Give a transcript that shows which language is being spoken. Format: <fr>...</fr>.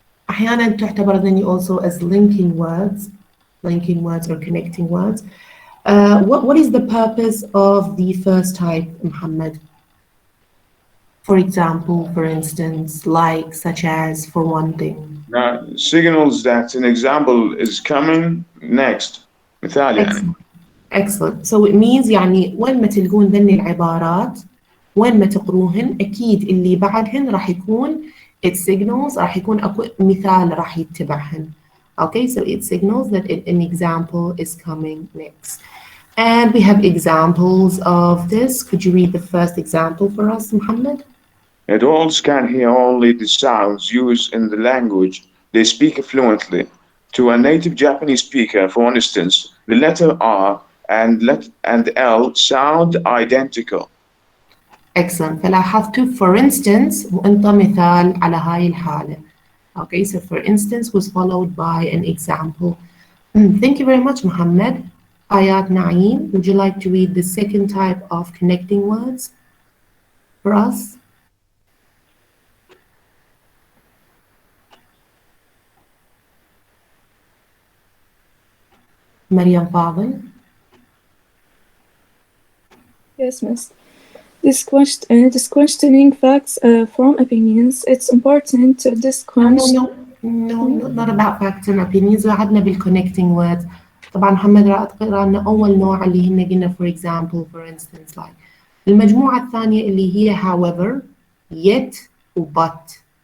<ar>أحيانا تعتبر ذني</ar> <en>also as linking words or connecting words. What is the purpose of the first type, Muhammad? For example, for instance, like, such as, for one thing. Signals that an example is coming next.</en> <ar>مثال يعني.</ar> <en>Excellent. So it means</en> <ar>يعني وين ما تلقون ذني العبارات، وين ما تقروهن، أكيد اللي بعدهن راح يكون</ar> <en>it signals،</en> <ar>راح يكون أكو مثال راح يتبعهن.</ar> <en>Okay, so it signals that an example is coming next. And we have examples of this. Could you read the first example for us, Muhammad? Adults can hear only the sounds used in the language they speak fluently. To a native Japanese speaker, for instance, the letter R and L sound identical. Excellent.</en> <ar>فلاحظتوا for instance وأنت مثال على هاي الحالة.</ar> <en>Okay, so for instance was followed by an example. Thank you very much, Muhammad. Ayat Naeem, would you like to read the second type of connecting words for us? Maryam Fadel. Yes, miss. This questioning facts from opinions. It's important to No, not about facts and opinions.</en> <ar>وعدنا بالconnecting words. طبعا محمد رائد قرأ لنا أول نوع اللي هن قلنا</ar> <en>for example, for instance, like.</en> <ar>المجموعة الثانية اللي هي however, yet و but.</ar>